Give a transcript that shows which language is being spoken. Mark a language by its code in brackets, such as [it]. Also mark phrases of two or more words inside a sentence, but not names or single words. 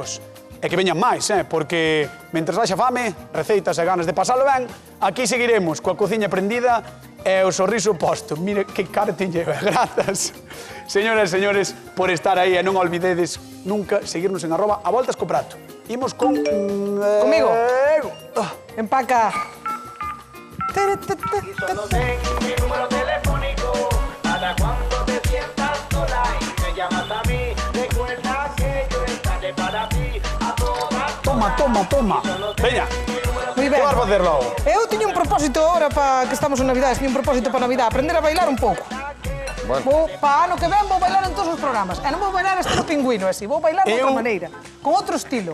[gl] E que veñan máis, porque mentres baixa fame, receitas e ganas de pasalo ben, aquí seguiremos coa cociña prendida e o sorriso posto. [es] Mire que cara te lleva. [gl] Grazas, señoras e señores, por estar aí e non olvidedes nunca seguirnos en @avoltascoprato. Imos con... Comigo. [es] Empaca. Y solo ten mi número telefónico para cuando te sientas sola y me llamas a mí. Recuerda que yo estaré para ti a todas. [gl] Toma. Veña, Moi que ben. vas facerlo? Eu teño un propósito agora para que estamos en Navidades, teño un propósito para Navidad, aprender a bailar un pouco. Bueno, Vou, para ano que ven vou bailar en todos os programas. E non vou bailar estilo pingüino, así, vou bailar de outra Eu- maneira, con outro estilo.